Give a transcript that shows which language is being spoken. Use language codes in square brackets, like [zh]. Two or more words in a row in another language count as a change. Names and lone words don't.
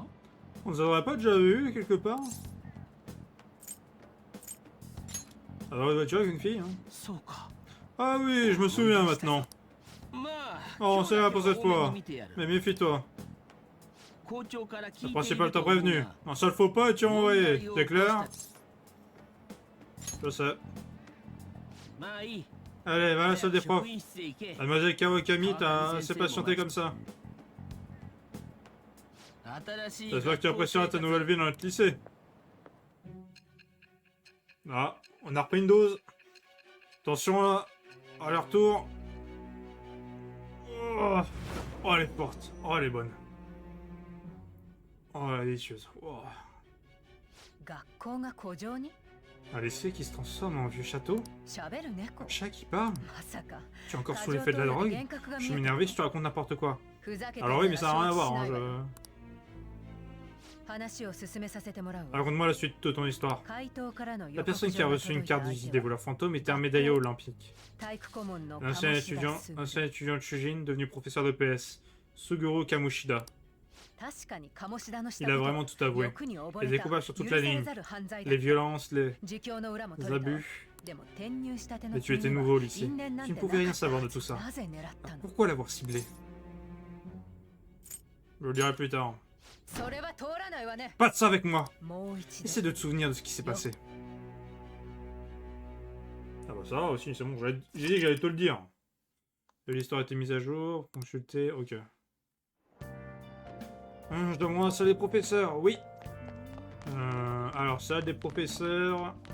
[fr] On nous aurait pas déjà vu quelque part? Alors, une voiture avec une fille, hein? [ja] そうか [fr] Ah oui, je me souviens maintenant. [ja] まあ [fr] Oh, [ja] 今日 [fr] c'est [ja] だ [fr] là [ja] け [fr] pour [ja] は [fr] cette [ja] 多めに [fr] fois. [ja] 見てやる [fr] Mais méfie-toi. [ja] 校長から聞 [fr] Le [ja] いてい [fr] principal [ja] る [fr] t'a [ja] と思う [fr] prévenu. [ja] が [fr] Un seul faux pas et tu es [ja] 問 [fr] envoyé. [ja] 題を [fr] C'est [ja] 起こした [fr] clair? Je sais. [ja] まあいい [fr] Allez, va à la salle des [ja] 職 [fr] profs. [ja] 員室へ行け。 [fr] Mademoiselle Kawakami, t'as assez patienté comme ça. [ja] 新しい [fr] J'espère que tu apprécieras ta nouvelle vie dans notre lycée. Ah, on a repris une dose. Attention là, à leur tour. Oh, oh, elle est forte. Oh, elle est bonne. Oh, elle est délicieuse. Oh. [ja] 学校が古城に [fr] Un lycée qui se transforme en vieux château. [ja] 喋る猫 [fr] Un chat qui parle. [ja] まさか [fr] Tu es encore sous l'effet de la drogue. Je suis énervé si tu racontes n'importe quoi. [ja] ふざけて [fr] Alors oui, mais ça n'a rien à voir. Hein, [ja] 話を進めさせてもらうわ [fr] Raconte-moi la suite de ton histoire. [ja] 怪盗からの [fr] La personne qui a reçu une carte de visite des voleurs fantômes était un médaillon olympique. [ja] 体育顧問の [fr] L'ancien étudiant de Shujin, devenu professeur de PS. Suguru Kamoshida. [ja] 確かに鴨志田のした [fr] Il a vraiment tout avoué. Les découpages sur toute la ligne. Les violences, les abus. Mais tu étais nouveau au lycée. Tu ne pouvais rien savoir de tout ça. Pourquoi l'avoir ciblé? Je le dirai plus tard. [ja] それは通らないわね [fr] Pas de ça avec moi. [ja] もう一度 [fr] Essaie de te souvenir de ce qui s'est passé. Ah bah ça aussi, c'est bon. J'ai dit que j'allais te le dire. L'histoire a été mise à jour. Consulter, ok. Je dois moi, salle des professeurs, oui. Alors, salle des professeurs.